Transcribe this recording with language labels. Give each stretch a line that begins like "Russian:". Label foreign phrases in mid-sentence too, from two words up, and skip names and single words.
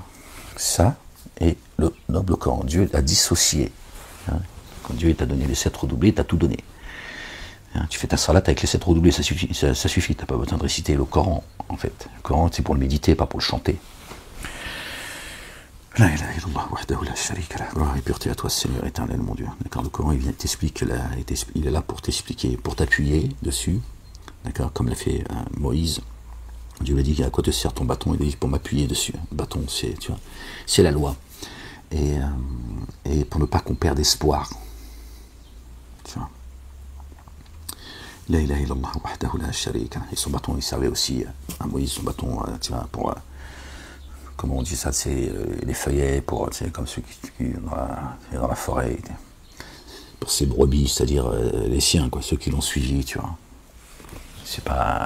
French: Ça et le noble Coran. Dieu a dissocié. Hein? Quand Dieu t'a donné les 7 redoublés, t'as tout donné. Hein? Tu fais ta salat avec les 7 redoublés, ça suffit. T'as pas besoin de réciter le Coran, en fait. Le Coran, c'est pour le méditer, pas pour le chanter.
Arabic: لا إله إلا الله وحده لا شريك له,
French: gloire et pureté à toi, Seigneur éternel, mon Dieu. D'accord, le Coran, il est là pour t'expliquer, pour t'appuyer dessus. D'accord, comme l'a fait Moïse. Dieu lui a dit, à quoi te sert ton bâton? Il dit, pour m'appuyer dessus. Le bâton, c'est la loi. Et pour ne pas qu'on perde espoir. Tu vois.
Arabic: لا إله إلا الله وحده لا شريك له.
French: Et son bâton, il servait aussi à Moïse, son bâton, tu vois, pour... comment on dit ça, c'est les feuillets, comme ceux qui dans la forêt. Pour ces brebis, c'est-à-dire les siens, quoi, ceux qui l'ont suivi, tu vois. C'est pas...